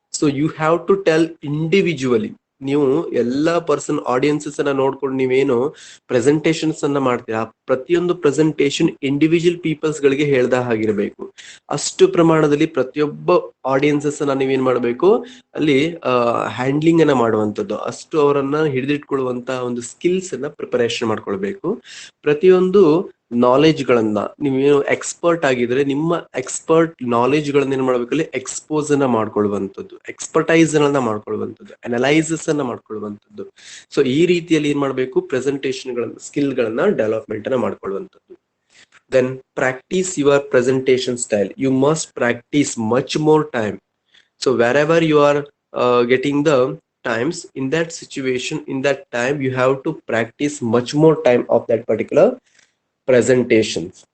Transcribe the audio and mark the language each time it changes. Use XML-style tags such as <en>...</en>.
<en>So you have to tell individually.</en> <kn>ನೀವು ಎಲ್ಲಾ person audiences ಅನ್ನ ನೋಡ್ಕೊಂಡು ನೀವೇನು ಪ್ರೆಸೆಂಟೇಷನ್ಸ್ ಅನ್ನ ಮಾಡ್ತೀರಾ, ಪ್ರತಿಯೊಂದು ಪ್ರೆಸೆಂಟೇಷನ್ ಇಂಡಿವಿಜುವಲ್ ಪೀಪಲ್ಸ್ ಗಳಿಗೆ ಹೇಳ್ದ ಹಾಗಿರ್ಬೇಕು. ಅಷ್ಟು ಪ್ರಮಾಣದಲ್ಲಿ ಪ್ರತಿಯೊಬ್ಬ ಆಡಿಯನ್ಸಸ್ ಅನ್ನ ನೀವೇನ್ ಮಾಡ್ಬೇಕು, ಅಲ್ಲಿ ಹ್ಯಾಂಡ್ಲಿಂಗ್ ಅನ್ನ ಮಾಡುವಂಥದ್ದು, ಅಷ್ಟು ಅವರನ್ನ ಹಿಡಿದಿಟ್ಕೊಳ್ಳುವಂತ ಒಂದು ಸ್ಕಿಲ್ಸ್ ಅನ್ನ ಪ್ರಿಪರೇಷನ್ ಮಾಡ್ಕೊಳ್ಬೇಕು. ಪ್ರತಿಯೊಂದು ನಾಲೆಜ್ ಗಳನ್ನ, ನೀವೇನು ಎಕ್ಸ್ಪರ್ಟ್ ಆಗಿದ್ರೆ ನಿಮ್ಮ ಎಕ್ಸ್ಪರ್ಟ್ ನಾಲೆಜ್ ಗಳನ್ನ ಏನ್ ಮಾಡ್ಬೇಕಲ್ಲಿ ಎಕ್ಸ್ಪೋಸ್ ಅನ್ನ ಮಾಡ್ಕೊಳ್ಳುವಂಥದ್ದು, ಎಕ್ಸ್ಪರ್ಟೈಸ್ ಅನ್ನ ಮಾಡ್ಕೊಳ್ಳುವಂಥದ್ದು, ಅನಲೈಸಿಸ್ ಅನ್ನ ಮಾಡ್ಕೊಳ್ಳುವಂಥದ್ದು. ಸೊ ಈ ರೀತಿಯಲ್ಲಿ ಏನ್ ಮಾಡ್ಬೇಕು, ಪ್ರೆಸೆಂಟೇಷನ್ ಗಳನ್ನ, ಸ್ಕಿಲ್ ಗಳನ್ನ ಡೆವಲಪ್ಮೆಂಟ್ ಅನ್ನ ಮಾಡ್ಕೊಳ್ಳುವಂಥದ್ದು.</kn> <en>Then practice your presentation style. You must practice much more time. So wherever you are getting the times in that situation, in that time you have to practice much more time of that particular presentations.</en>